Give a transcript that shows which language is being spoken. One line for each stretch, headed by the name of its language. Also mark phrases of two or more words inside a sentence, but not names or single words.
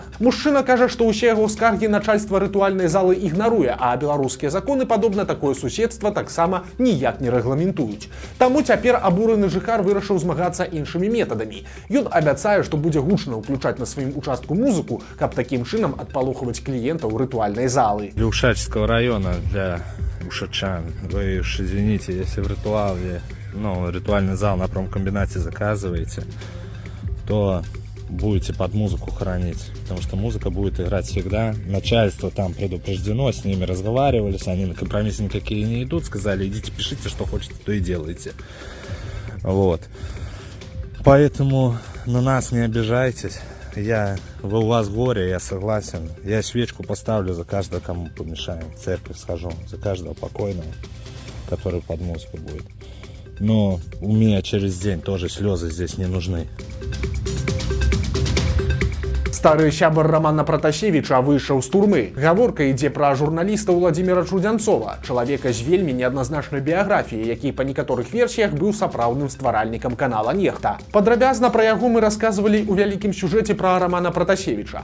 Belarusian: Мужчына кажа, што ўсе яго скаргі начальства рытуальнай залы ігнаруе, а беларускія законы падобна такое суседства таксама ніяк не рэгламентуюць. Таму цяпер абураны жыхар вырашыў змагацца іншымі метадамі. Ён абяцае, што будзе гучна ўключаць на сваім участку музыку, каб такім чынам адпалохваць кліентаў рытуальнай залы.
Russian: Для Ушачского района, для ушачан, вы уж извините, если в ритуальный зал на промкомбинате заказываете, то будете под музыку хранить, потому что музыка будет играть всегда. Начальство там предупреждено, с ними разговаривались, они на компромиссы никакие не идут, сказали, идите пишите, что хотите, то и делайте. Вот. Поэтому на нас не обижайтесь. У вас горе, я согласен. Я свечку поставлю за каждого, кому помешаем. В церковь схожу, за каждого покойного, который под музыку будет. Но у меня через день тоже слезы здесь не нужны.
Belarusian: Стары сябар Рамана Пратасевіча выйшаў з турмы. Гаворка ідзе пра журналіста Владзіміра Чудзянцова, чалавека з вельмі неадназначнай біяграфіяй, які па некаторых версіях быў сапраўдным стваральнікам канала «Нехта». Падрабязна пра яго мы расказвалі ў вялікім сюжэце пра Рамана Пратасевіча.